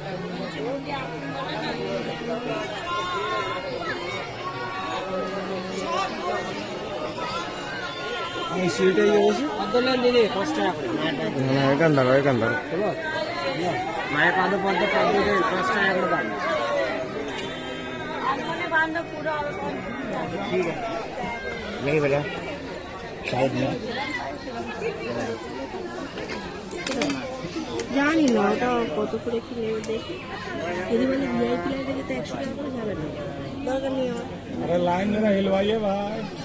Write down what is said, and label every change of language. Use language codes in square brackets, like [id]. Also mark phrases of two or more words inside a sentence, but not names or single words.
[bn] এখান দাঁড়ো, এখান দাঁড়ো। মায়ের পাদে পদ্মে 5 টাকা করে দাম। [hi] नहीं बेटा शायद नहीं। [bn] জানি না ওটা কত করে কি নেবে দেখি। যদি বলে ভিআইপি লাইনে যেতে 100 টাকা করে যাবে না, দরকার নেই আমার। [hi] अरे लाइन में ना हिलवाइए भाई।